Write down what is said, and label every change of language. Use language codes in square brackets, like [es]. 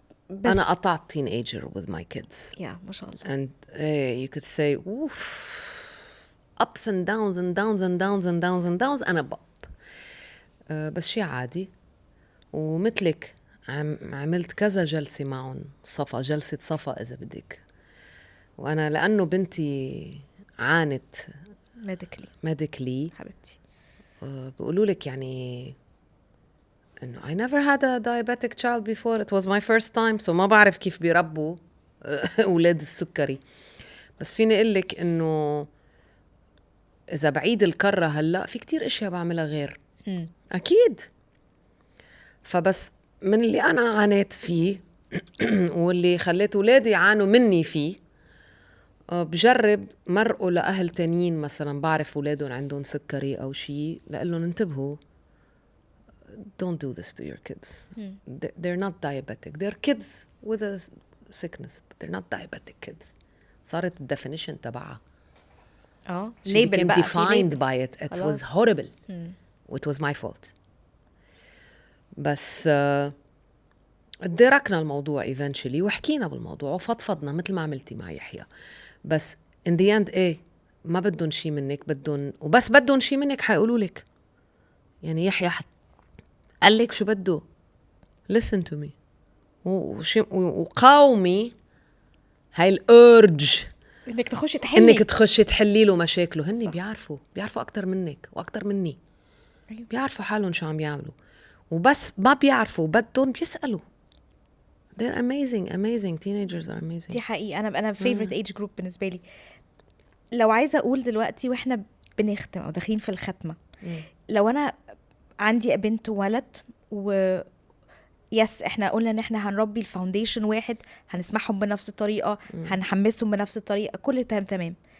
[ar] بس أنا قطعت [en] teenager with my kids. [ar] يا ما شاء الله. [en] And you could say oof, ups and downs and downs and downs and downs and downs. [ar] أنا بس شيء عادي. ومثلك عملت كذا جلسة معهم، جلسة صفا إذا بدك. وأنا لأنه بنتي عانت medically حبيبتي بيقولوا لك يعني إنه [en] I never had a diabetic child before, it was my first time. [ar] so ما بعرف كيف بيربوا أولاد السكري. بس فيني أقول لك إنه إذا بعيد الكرة هلأ في كتير إشياء بعملها غير. أكيد. فبس من اللي أنا عانيت فيه واللي خليت أولادي يعانوا مني فيه، بجرب مرقوا لأهل تانيين مثلا بعرف أولادهم عندهم سكري أو شيء، لقلهم انتبهوا [en] don't do this to your kids. They're not diabetic. They're kids with a sickness but they're not diabetic kids. [ar] صارت الديفينيشن تبعها. [en] She became defined by it. It was horrible. It was my fault. [ar] بس ادركنا الموضوع eventually وحكينا بالموضوع وفضفضنا مثل ما عملتي مع يحيى. بس [en] in the end [ar] ايه ما بدهم شي منك، وبس بدهم شي منك حيقولوا لك. يعني يحيى قال لك شو بده، [en] listen to me [ar] وقاومي هاي الأورج انك تخشي تحلي له مشاكله. هني بيعرفوا أكتر منك وأكتر مني. بيعرفوا حالهم شو عم يعملوا، وبس ما بيعرفوا بدهم بيسألوا. [en] they're amazing teenagers are amazing. [ar] دي حقيقة. أنا [en] favorite age group [ar] بالنسبة لي. لو عايزة أقول دلوقتي وإحنا بنختم أو داخلين في الختمة، لو أنا عندي بنت وولد يس إحنا قلنا إن إحنا هنربي الفاونديشن واحد، هنسمعهم بنفس الطريقة، هنحمسهم بنفس الطريقة، كل تمام.